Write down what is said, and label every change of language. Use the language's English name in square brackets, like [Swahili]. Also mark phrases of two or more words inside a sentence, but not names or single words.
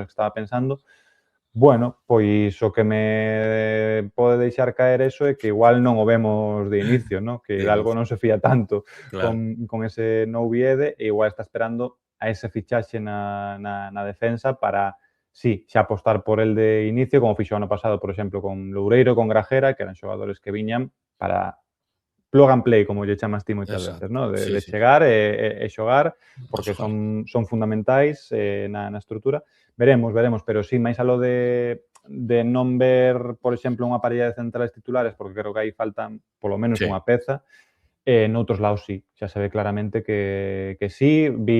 [Galician] cousas que estaba pensando. Bueno, pois o que me pode deixar caer eso é que igual non o vemos de inicio, ¿no? Que De Hidalgo inicio, non se fía tanto claro. con ese Noubi Ede e igual está esperando a ese fichaxe na defensa para sí, xa apostar por el de inicio, como fixo o ano pasado, por exemplo, con Loureiro, con Grajera, que eran xogadores que viñan para [English] plug and play, [Galician] como lle chamas ti moitas veces, Exacto. ¿no? Sí, De sí. chegar e xogar, A porque xogar. son fundamentais na estrutura. Veremos, pero sí, máis aló de non ver, por exemplo, unha parella de centrais titulares, porque creo que aí faltan polo menos Sí, unha peza, noutros lados sí, xa se ve claramente que sí.